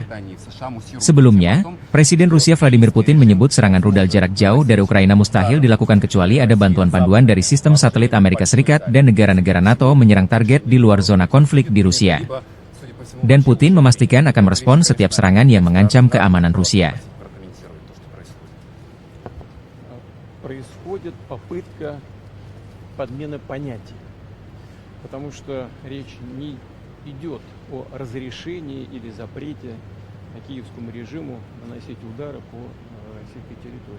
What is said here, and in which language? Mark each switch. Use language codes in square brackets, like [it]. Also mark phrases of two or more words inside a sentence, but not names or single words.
[id] Sebelumnya, Presiden Rusia Vladimir Putin menyebut serangan rudal jarak jauh dari Ukraina mustahil dilakukan kecuali ada bantuan panduan dari sistem satelit Amerika Serikat dan negara-negara NATO menyerang target di luar zona konflik di Rusia. Dan Putin memastikan akan merespons setiap serangan yang mengancam keamanan Rusia. [ru] Подмены понятий, потому что речь не идет о разрешении или запрете киевскому режиму наносить удары по российской территории.